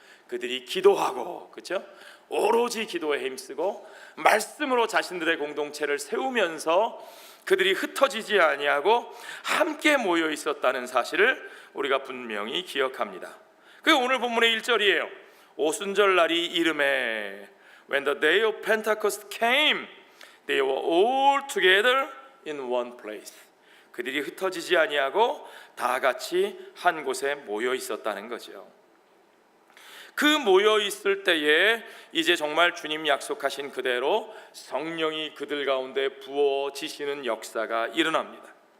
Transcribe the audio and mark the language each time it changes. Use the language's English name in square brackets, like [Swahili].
[Korean] 그들이 기도하고, 그렇죠? 오로지 기도에 힘쓰고 말씀으로 자신들의 공동체를 세우면서 그들이 흩어지지 아니하고 함께 모여 있었다는 사실을 우리가 분명히 기억합니다. 그 오늘 본문의 1절이에요. 오순절 날이 이름에 [English] When the day of Pentecost came, they were all together in one place. [Korean] 그들이 흩어지지 아니하고 다 같이 한 곳에 모여 있었다는 거죠. 그 모여 있을 때에 이제 정말 주님 약속하신 그대로 성령이 그들 가운데 부어지시는 역사가 일어납니다.